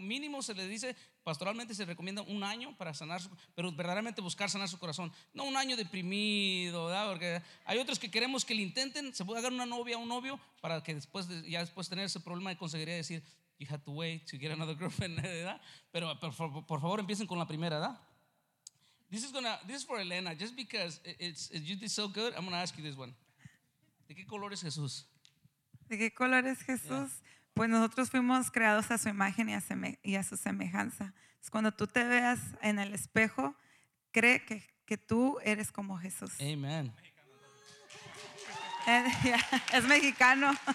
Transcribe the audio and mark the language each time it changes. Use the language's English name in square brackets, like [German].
[Spanish] Mínimo se le dice, pastoralmente se recomienda un año para sanar, pero verdaderamente buscar sanar su corazón. No un año deprimido, ¿verdad? Porque hay otros que queremos que le intenten, se puede dar una novia o un novio para que después de, ya después tener ese problema de consejería decir, [English] you had to wait to get another girlfriend, [Spanish] ¿verdad? Pero por favor empiecen con la primera, ¿verdad? [English] This is for Elena, just because you did so good, I'm going to ask you this one. [Spanish] ¿De qué color es Jesús? ¿De qué color es Jesús? Yeah. Pues nosotros fuimos creados a su imagen y a su semejanza. Es cuando tú te veas en el espejo, cree que tú eres como Jesús. Amen. Es mexicano.